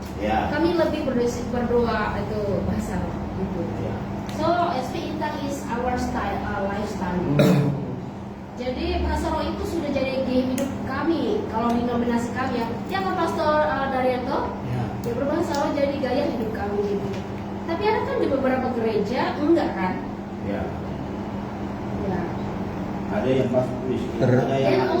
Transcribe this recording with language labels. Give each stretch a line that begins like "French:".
Indonesian: Kami lebih berdoa itu bahasa roh gitu.
English: So speak in tongue is our style, lifestyle.
Indonesian: Jadi bahasa roh itu sudah jadi gaya hidup kami. Kalau di nominasi kami ya kan Pastor Daryanto, ya berbahasa roh jadi gaya hidup kami gitu. Tapi ada kan di beberapa gereja enggak kan? Ya. Ada yang masuk miskin, ada yang